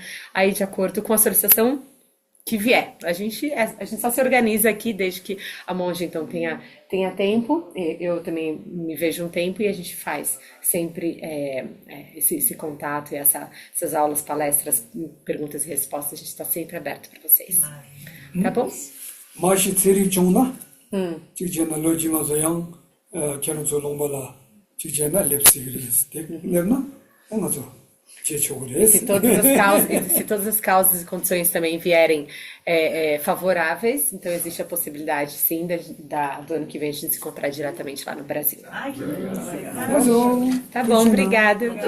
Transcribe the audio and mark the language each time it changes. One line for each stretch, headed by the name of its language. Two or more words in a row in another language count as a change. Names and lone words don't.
Portuguese: Aí, de acordo com a solicitação que vier. A gente só se organiza aqui desde que a monja, então, tenha tempo. Eu também me vejo um tempo e a gente faz sempre esse contato e essas aulas, palestras, perguntas e respostas. A gente está sempre aberto para vocês. Tá bom? Mas se chungna, chijena lojima zoyang, quero zolombola, chijena lepsigris, lembra? Se todas as causas e condições também vierem favoráveis, então existe a possibilidade, sim, do ano que vem a gente se encontrar diretamente lá no Brasil. Ai, que delícia. Tá bom, obrigada.